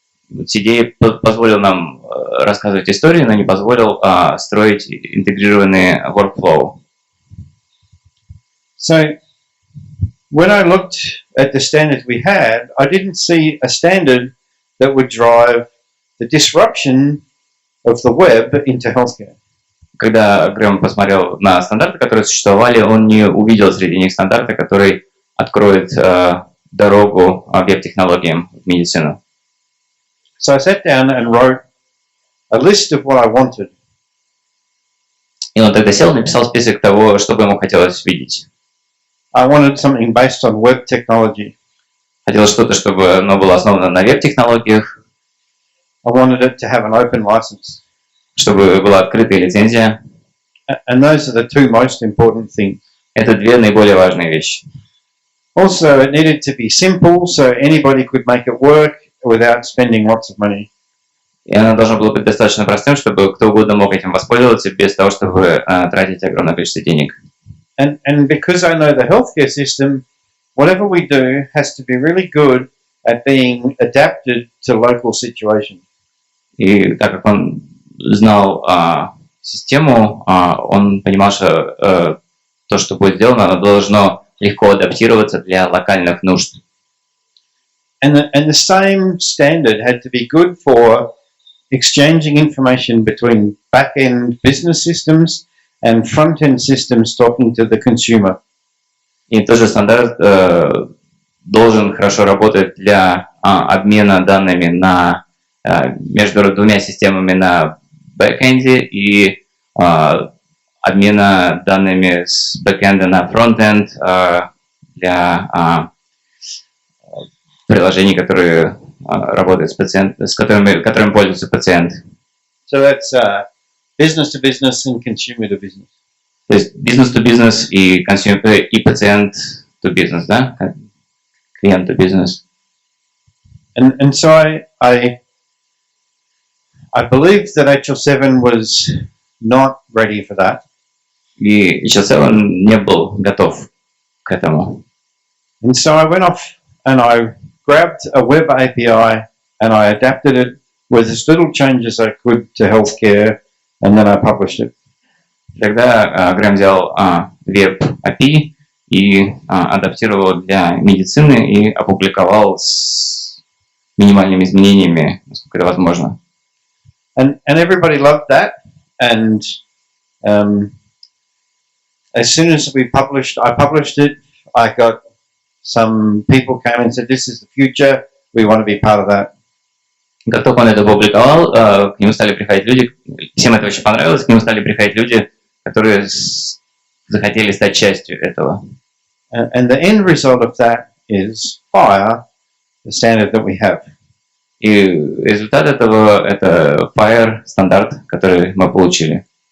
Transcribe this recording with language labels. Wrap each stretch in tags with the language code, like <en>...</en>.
<ru>CDA позволил нам рассказывать истории, но не позволил строить интегрированные workflow.</ru> <en>So when I looked at the standards we had, I didn't see a standard that would drive the disruption of the web into healthcare.</en> <ru>Когда Грэм посмотрел на стандарты, которые существовали, он не увидел среди них стандарта, который откроет дорогу веб-технологиям в медицину.</ru> <en>So I sat down and wrote a list of what I wanted.</en> <ru>И он тогда сел и написал список того, что бы ему хотелось видеть.</ru> <en>I wanted something based on web technology.</en> <ru>Хотелось что-то, чтобы оно было основано на веб-технологиях.</ru> <en>I wanted it to have an open license.</en> <ru>Чтобы была открытая лицензия.</ru> <en>And those are the two most important things.</en> <ru>Это две наиболее важные вещи.</ru> <en>Also, it needed to be simple, so anybody could make it work without spending lots of money.</en> <ru>И оно должно было быть достаточно простым, чтобы кто угодно мог этим воспользоваться без того, чтобы тратить огромное количество денег.</ru> <en>And because I know the healthcare system, whatever we do has to be really good at being adapted to local situations.</en> <ru>И так как он знал систему, он понимал, что то, что будет сделано, оно должно легко адаптироваться для локальных нужд.</ru> <en>And the same standard had to be good for exchanging information between back-end business systems and front-end systems talking to the consumer.</en> <ru>И тот же стандарт должен хорошо работать для обмена данными между двумя системами на бэкэнде и обмена данными с бэкэнда на фронтенд для приложений, которые работают с которыми пользуется пациент.</ru> <en>So that's business to business and consumer to business.</en> <ru>То есть</ru> <en>business to business</en> <ru>и пациент</ru> <en>to business,</en> <ru>да? Клиент</ru> <en>to business. And so I believed that HL7 was not ready for that.</en> <ru>И HL7 не был готов к этому.</ru> <en>And so I went off and I grabbed a web API and I adapted it with as little change as I could to healthcare, and then I published it.</en> <ru>Тогда Грэм взял веб API и адаптировал для медицины и опубликовал с минимальными изменениями, насколько это возможно.</ru> <en>And everybody loved that. And as soon as I published it, I got some people came and said, "This is the future. We want to be part of that."</en> <ru>Как только он это опубликовал, к нему стали приходить люди, всем это очень понравилось, к нему стали приходить люди, которые захотели стать частью этого.</ru> <en>And the end result of that is FHIR, the standard that we have.</en> <ru>И результат этого – это FHIR стандарт, который мы получили.</ru>